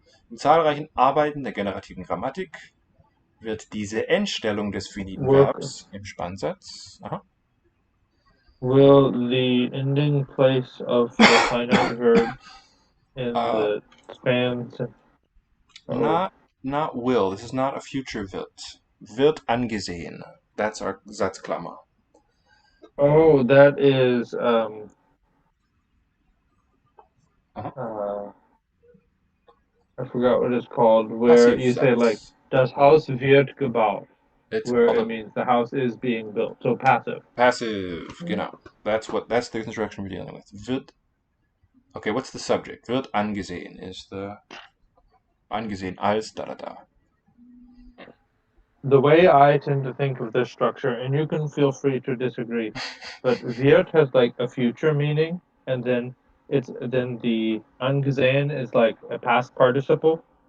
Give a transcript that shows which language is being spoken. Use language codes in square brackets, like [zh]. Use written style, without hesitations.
[de] In zahlreichen Arbeiten der generativen Grammatik wird diese Endstellung des finiten Verbs im Spannsatz. [en] Will the ending place of the finite verb in the spans? Not will. This is not a future wird. [de] Wird angesehen. [en] That's our Satzklammer. Oh, that is I forgot what it's called. Where Passive you say like, [de] das Haus wird gebaut. [en] Where it means the house is being built. So passive. Passive, genau. That's the construction we're dealing with. Wird. Okay, what's the subject? Wird angesehen is the angesehen als da da da. The way I tend to think of this structure, and you can feel free to disagree, but wird has like a future meaning, and then the angesehen is like a past participle.